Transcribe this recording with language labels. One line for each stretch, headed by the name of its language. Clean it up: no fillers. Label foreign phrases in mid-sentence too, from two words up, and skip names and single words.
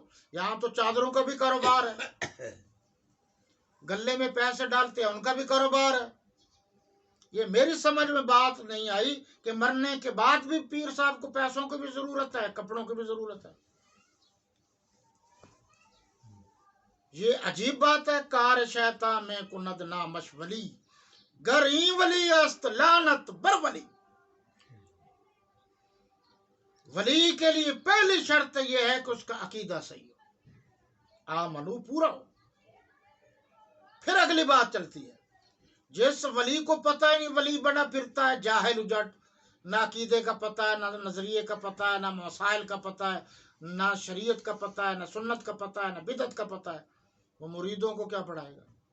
Urdu: یہاں تو چادروں کا بھی کاروبار ہے، گلے میں پیسے ڈالتے ہیں ان کا بھی کاروبار ہے. یہ میری سمجھ میں بات نہیں آئی کہ مرنے کے بعد بھی پیر صاحب کو پیسوں کی بھی ضرورت ہے، کپڑوں کی بھی ضرورت ہے. یہ عجیب بات ہے.
Persian: کار شیطان میں کند نامش ولی، گر این ولی است لعنت بر ولی.
Urdu: ولی کے لیے پہلی شرط یہ ہے کہ اس کا عقیدہ صحیح ہو، آمنو پورا ہو، پھر اگلی بات چلتی ہے. جس ولی کو پتہ ہی نہیں، ولی بنا پھرتا ہے جاہل اجٹ، نہ عقیدے کا پتہ ہے، نہ نظریے کا پتہ ہے، نہ مسائل کا پتہ ہے، نہ شریعت کا پتہ ہے، نہ سنت کا پتہ ہے، نہ بدعت کا پتہ ہے، وہ مریدوں کو کیا پڑھائے گا؟